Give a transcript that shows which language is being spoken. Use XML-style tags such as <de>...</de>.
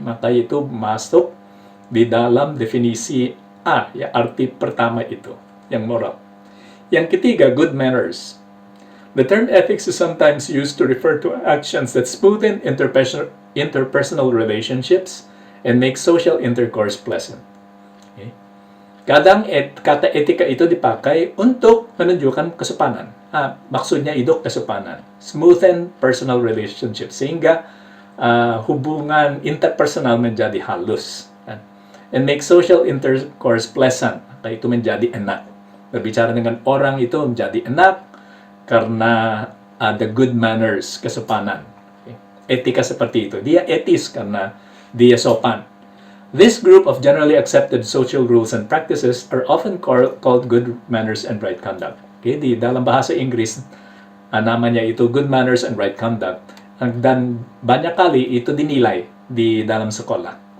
<id>Maka itu masuk di dalam definisi A, ya, arti pertama itu, yang moral. Yang ketiga, good manners.</id> <en>The term ethics is sometimes used to refer to actions that smoothen interpersonal relationships and make social intercourse pleasant. Okay?</en> <id>Kadang kata etika itu dipakai untuk menunjukkan kesopanan. Maksudnya itu kesopanan.</id> <en>Smoothen personal relationships</en> <id>sehingga hubungan interpersonal menjadi halus.</id> <en>And make social intercourse pleasant.</en> <id>Itu menjadi enak. Berbicara dengan orang itu menjadi enak karena ada good manners, kesopanan. Okay? Etika seperti itu. Dia etis karena dia sopan.</id> <en>This group of generally accepted social rules and practices are often called good manners and right conduct.</en> <id>Okay? Di dalam bahasa Inggris, namanya itu</id> <en>good manners and right conduct.</en> <id>Dan banyak kali itu dinilay di dalam sekolah.</id>